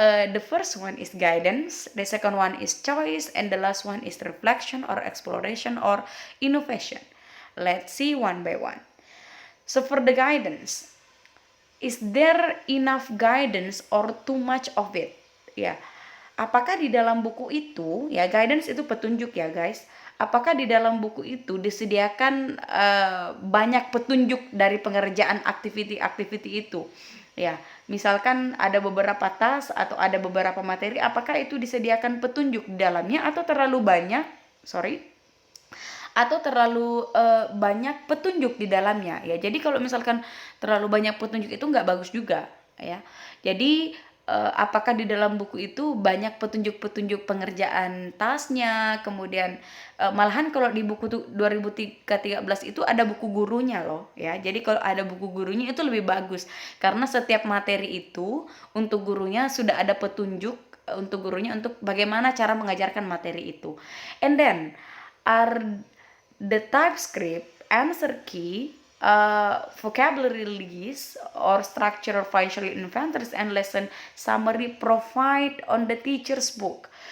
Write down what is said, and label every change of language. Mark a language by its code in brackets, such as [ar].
[en] The first one is guidance, the second one is choice, and the last one is reflection or exploration or innovation. Let's see one by one. So for the guidance, is there enough guidance or too much of it? [id] Ya, apakah di dalam buku itu, ya guidance itu petunjuk ya guys. Apakah di dalam buku itu disediakan banyak petunjuk dari pengerjaan activity itu? Ya, misalkan ada beberapa tas atau ada beberapa materi, apakah itu disediakan petunjuk di dalamnya atau terlalu banyak? Atau terlalu banyak petunjuk di dalamnya ya. Jadi kalau misalkan terlalu banyak petunjuk itu nggak bagus juga ya. Jadi apakah di dalam buku itu banyak petunjuk-petunjuk pengerjaan tasnya, kemudian malahan kalau di buku 2013 itu ada buku gurunya loh ya. Jadi kalau ada buku gurunya itu lebih bagus karena setiap materi itu untuk gurunya sudah ada petunjuk untuk gurunya untuk bagaimana cara mengajarkan materi itu. [en] And then are the TypeScript answer key, vocabulary list or structural financial inventors and lesson summary provide on the teacher's book.